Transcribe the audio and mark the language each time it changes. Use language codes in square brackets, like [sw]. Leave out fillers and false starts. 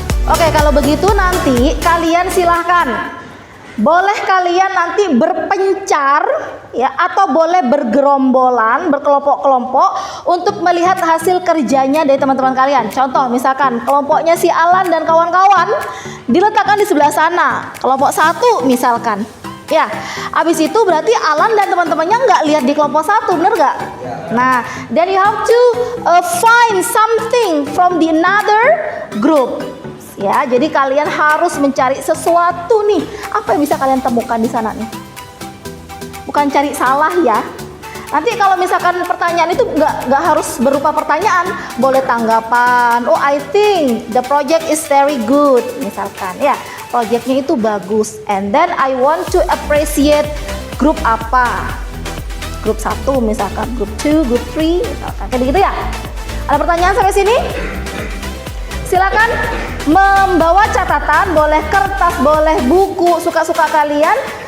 [id] Oke, kalau begitu nanti kalian silahkan. Boleh kalian nanti berpencar ya, atau boleh bergerombolan, berkelompok-kelompok untuk melihat hasil kerjanya dari teman-teman kalian. Contoh misalkan kelompoknya si Alan dan kawan-kawan diletakkan di sebelah sana. Kelompok 1 misalkan. Ya, habis itu berarti Alan dan teman-temannya nggak lihat di kelompok 1, bener nggak? [en] Nah, then you have to find something from the another group. [id] Ya, jadi kalian harus mencari sesuatu nih. Apa yang bisa kalian temukan di sana nih? Bukan cari salah ya. Nanti kalau misalkan pertanyaan itu nggak harus berupa pertanyaan, boleh tanggapan. [en] Oh, I think the project is very good, [id] misalkan. Ya, projectnya itu bagus. [en] And then I want to appreciate [id] grup apa? Grup 1 misalkan, grup 2, grup 3 misalkan. Kayak gitu ya. Ada pertanyaan sampai sini? Silakan membawa catatan, boleh kertas, boleh buku, suka-suka kalian.